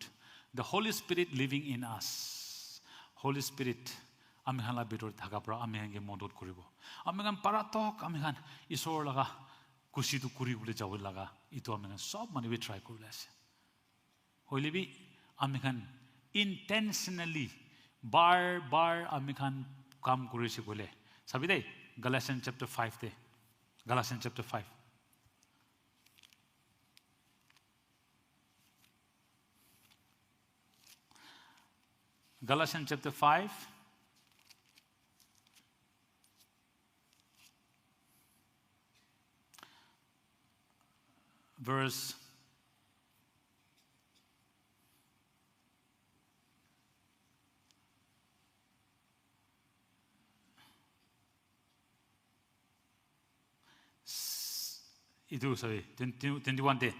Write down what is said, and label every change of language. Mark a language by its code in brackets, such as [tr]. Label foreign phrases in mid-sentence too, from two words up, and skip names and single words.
[en] The Holy Spirit living in us. Holy Spirit, [nag] Amegan la bitor thaka pra Amegan ke modot koribo. Amegan paratok Amegan isor laga kushi tu kuri bole jawol laga ito Amegan sob mani [en] we try [nag] korule ase. Holy bi Amegan intentionally bar Amegan kam korise bole. Sabi dai Galatians chapter 5 de. [en] Galatians chapter 5. Galatians chapter 5. Verse 21 day.